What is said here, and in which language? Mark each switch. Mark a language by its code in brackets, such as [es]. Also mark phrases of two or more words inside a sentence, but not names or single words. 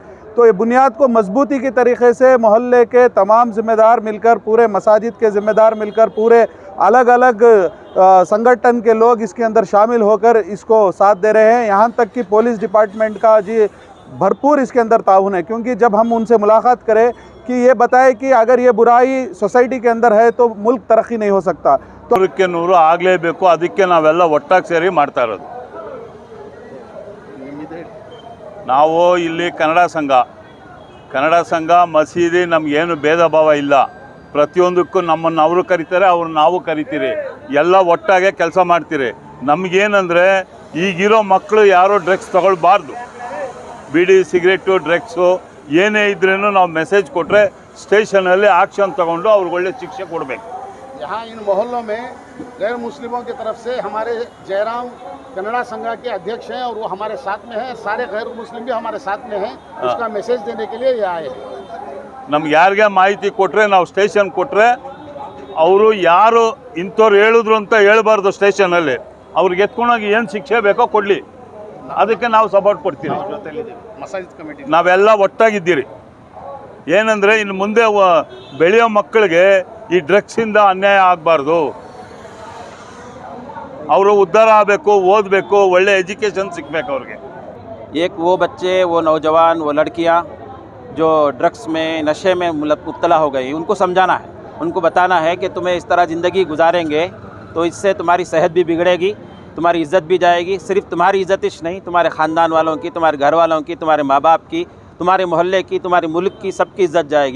[ur] تو یہ بنیاد کو مضبوطی کی طریقے سے محلے کے تمام ذمہ دار مل کر، پورے مساجد کے ذمہ دار مل کر، پورے الگ الگ سنگٹھن کے لوگ اس کے اندر شامل ہو کر اس کو ساتھ دے رہے ہیں. یہاں تک کہ [en] police department [ur] کا جی بھرپور اس کے اندر تعاون ہے، کیونکہ جب ہم ان سے ملاقات کریں کہ یہ بتائے کہ اگر یہ برائی سوسائٹی کے اندر ہے تو ملک ترقی نہیں ہو سکتا. तो [kn] 100 ಆಗಲೇಬೇಕು, ಅದಕ್ಕೆ ನಾವೆಲ್ಲ ಒಟ್ಟಾಗಿ ಸೇರಿ ಮಾಡ್ತಾ ಇರೋದು। ನಾವು ಇಲ್ಲಿ ಕನ್ನಡ ಸಂಘ ಮಸೀದಿ ನಮಗೇನು ಭೇದ ಭಾವ ಇಲ್ಲ. ಪ್ರತಿಯೊಂದಕ್ಕೂ ನಮ್ಮನ್ನು ಅವರು ಕರೀತಾರೆ, ಅವ್ರು ನಾವು ಕರಿತೀರಿ, ಎಲ್ಲ ಒಟ್ಟಾಗೆ ಕೆಲಸ ಮಾಡ್ತೀರಿ. ನಮಗೇನಂದರೆ ಈಗಿರೋ ಮಕ್ಕಳು ಯಾರೋ ಡ್ರಗ್ಸ್ ತಗೊಳ್ಬಾರ್ದು. ಬೀಡಿ ಸಿಗರೇಟು ಡ್ರಗ್ಸು ಏನೇ ಇದ್ರೂ ನಾವು ಮೆಸೇಜ್ ಕೊಟ್ಟರೆ ಸ್ಟೇಷನಲ್ಲಿ ಆಕ್ಷನ್ ತಗೊಂಡು ಅವ್ರಿಗೆ ಒಳ್ಳೆ ಶಿಕ್ಷೆ ಕೊಡಬೇಕು. [ur] یہاں ان محلوں میں غیر مسلموں کی طرف سے ہمارے جے رام کنڑا سنگھ کے ادھیکش ہیں اور وہ ہمارے ساتھ میں ہیں. سارے غیر مسلم بھی ہمارے ساتھ میں ہیں۔ اس کا میسج دینے کے لیے یہ آئے ہیں. [kn] ನಮ್ಗೆ ಯಾರಿಗೆ ಮಾಹಿತಿ ಕೊಟ್ಟರೆ ನಾವು ಸ್ಟೇಷನ್ ಕೊಟ್ಟರೆ ಅವರು ಯಾರು ಇಂಥವ್ರು ಹೇಳಿದ್ರು ಅಂತ ಹೇಳ್ಬಾರ್ದು. ಸ್ಟೇಷನಲ್ಲಿ ಅವ್ರಿಗೆ ಎತ್ಕೊಂಡೋಗಿ ಏನು ಶಿಕ್ಷೆ ಬೇಕೋ ಕೊಡಲಿ, ಅದಕ್ಕೆ ನಾವು ಸಪೋರ್ಟ್ ಕೊಡ್ತೀವಿ. [ur] مساجد کمیٹی [kn] ನಾವೆಲ್ಲ ಒಟ್ಟಾಗಿದ್ದೀರಿ. ಏನಂದರೆ ಇನ್ನು ಮುಂದೆ ಬೆಳೆಯೋ ಮಕ್ಕಳಿಗೆ ಈ ಡ್ರಗ್ಸಿಂದ ಅನ್ಯಾಯ ಆಗಬಾರ್ದು. ಅವರು ಉದ್ಧಾರ ಆಗಬೇಕು, ಓದಬೇಕು, ಒಳ್ಳೆ ಎಜುಕೇಷನ್ ಸಿಗಬೇಕು ಅವ್ರಿಗೆ. [ur] ایک وہ بچے، وہ نوجوان، وہ لڑکیاں جو ڈرگز میں نشے میں مبتلا ہو گئی، ان کو سمجھانا ہے، ان کو بتانا ہے کہ تمہیں اس طرح زندگی گزاریں گے تو اس سے تمہاری صحت بھی بگڑے گی، تمہاری عزت بھی جائے گی. صرف تمہاری عزت ہی نہیں، تمہارے خاندان والوں کی، تمہارے گھر والوں کی، تمہارے ماں باپ کی، تمہارے محلے کی، تمہارے ملک کی، سب کی عزت جائے گی.